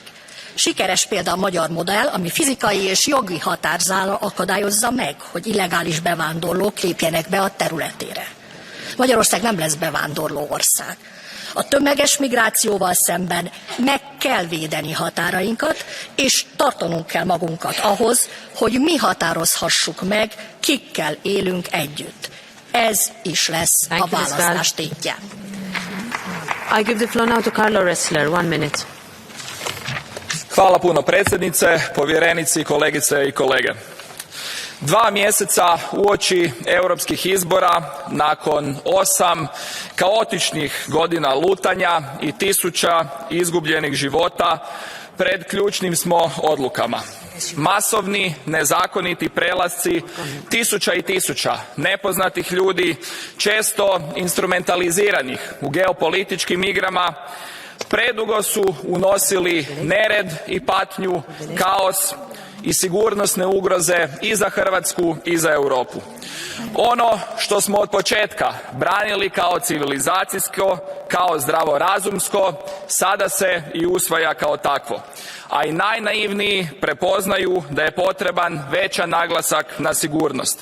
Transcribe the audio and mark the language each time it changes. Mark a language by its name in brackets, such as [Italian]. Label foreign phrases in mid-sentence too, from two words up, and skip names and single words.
[Hungarian] Sikeres példa a magyar modell, ami fizikai és jogi határzala akadályozza meg, hogy illegális bevándorlók lépjenek be a területére. Magyarország nem lesz bevándorló ország. A tömeges migrációval szemben meg kell védeni határainkat, és tartanunk kell magunkat ahhoz, hogy mi határozhassuk meg, kikkel élünk együtt. Ez is lesz a választás tétje. [English] I give the floor now to Carlo Ressler, 1 minute. [Croatian] Hvala puno predsjednice, povjerenici, kolegice i kolege. 2 mjeseca uoči europskih izbora, nakon 8 kaotičnih godina lutanja i 1000 izgubljenih života, pred ključnim smo odlukama. Masovni, nezakoniti prelasci, 1000 i 1000 nepoznatih ljudi, često instrumentaliziranih u geopolitičkim igrama, predugo su unosili nered i patnju, kaos i sigurnosne ugroze i za Hrvatsku i za Europu. Ono što smo od početka branili kao civilizacijsko, kao zdravorazumsko, sada se i usvaja kao takvo. A i najnaivniji prepoznaju da je potreban većan naglasak na sigurnost.